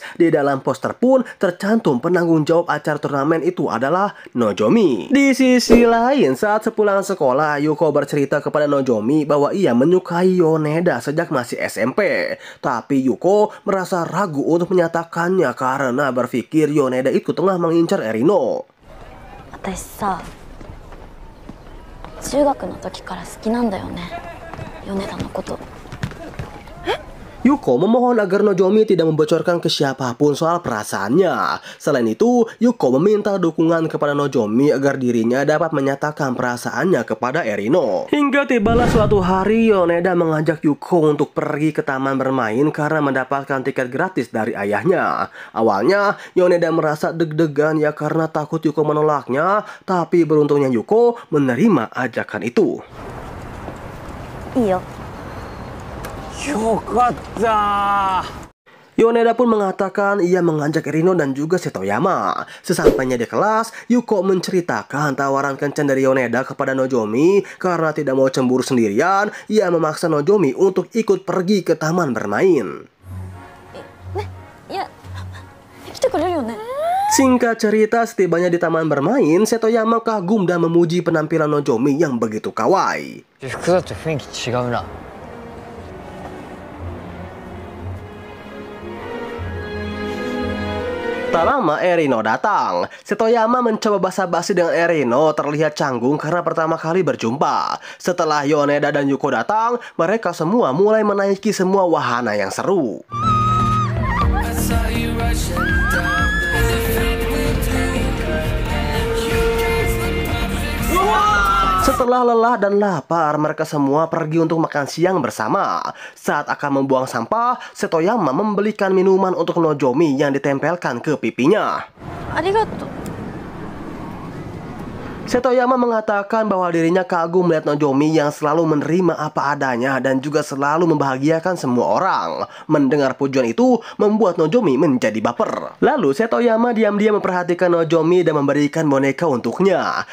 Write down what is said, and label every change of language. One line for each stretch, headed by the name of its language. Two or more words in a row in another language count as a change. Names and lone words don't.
Indonesian: Di dalam poster pun tercantum penanggung jawab acara turnamen itu adalah Nozomi. Di sisi lain, saat sepulang sekolah, Yuko bercerita kepada Nozomi bahwa ia menyukai Yoneda sejak masih SMP. Tapi Yuko merasa ragu untuk menyatakannya karena berpikir Yoneda itu tengah mengincar Erino.
Japanese: 私さ、中学の時から好きなんだよね、米田のこと。
Indonesian: Yuko memohon agar Nozomi tidak membocorkan ke siapapun soal perasaannya. Selain itu, Yuko meminta dukungan kepada Nozomi agar dirinya dapat menyatakan perasaannya kepada Erino. Hingga tibalah suatu hari, Yoneda mengajak Yuko untuk pergi ke taman bermain karena mendapatkan tiket gratis dari ayahnya. Awalnya, Yoneda merasa deg-degan ya karena takut Yuko menolaknya, tapi beruntungnya Yuko menerima ajakan itu.
Japanese: いいよ。
Indonesian: Yoneda pun mengatakan ia mengajak Erino dan juga Setoyama. Sesampainya di kelas, Yuko menceritakan tawaran kencan dari Yoneda kepada Nozomi. Karena tidak mau cemburu sendirian, ia memaksa Nozomi untuk ikut pergi ke taman bermain.
Japanese: いや、来てくれるよね。
Indonesian: Singkat cerita, setibanya di taman bermain, Setoyama kagum dan memuji penampilan Nozomi yang begitu kawaii.
Japanese: 服だって雰囲気違うな。
Indonesian: Tak lama Erino datang. Setoyama mencoba basa-basi dengan Erino, terlihat canggung karena pertama kali berjumpa. Setelah Yoneda dan Yuko datang, mereka semua mulai menaiki semua wahana yang seru. Setelah lelah dan lapar, mereka semua pergi untuk makan siang bersama. Saat akan membuang sampah, Setoyama membelikan minuman untuk Nozomi yang ditempelkan ke pipinya.
Japanese: ありがとう。
Indonesian: Setoyama mengatakan bahwa dirinya kagum melihat Nozomi yang selalu menerima apa adanya dan juga selalu membahagiakan semua orang. Mendengar pujian itu membuat Nozomi menjadi baper. Lalu Setoyama diam-diam memperhatikan Nozomi dan memberikan boneka untuknya.